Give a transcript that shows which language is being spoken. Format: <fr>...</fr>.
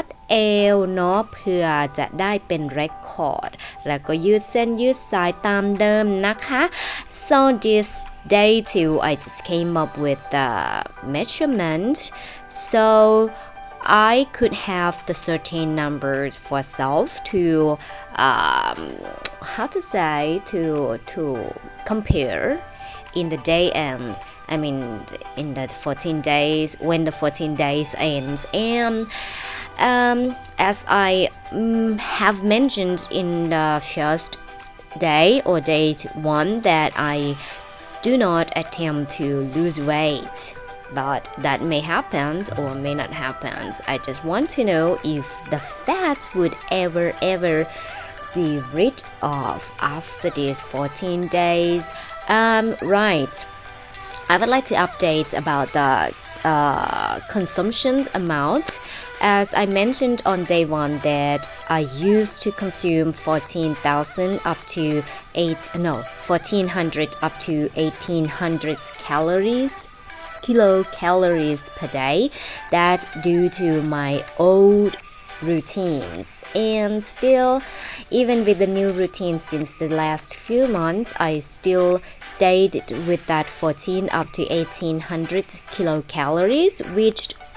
<th>เอวเนาะเพื่อจะได้เป็นเรคคอร์ดแล้วก็ยืดเส้นยืดสายตามเดิมนะคะ</th> <en>so this day 2 I just came up with the measurement so I could have the certain numbers for self to how to say to compare in the day end. I mean in the 14 days when the 14 days ends and as I have mentioned in the first day or day 1 that I do not attempt to lose weight.But that may happen or may not happen. I just want to know if the fat would ever be rid of after these 14 days. Right. I would like to update about the consumption amount. As I mentioned on day 1 that I used to consume 14,000 up to 1400 up to 1800 kilocalories per day that due to my old routines and still even with the new routine since the last few months I still stayed with that 14 up to 1800 kilocalories which</en>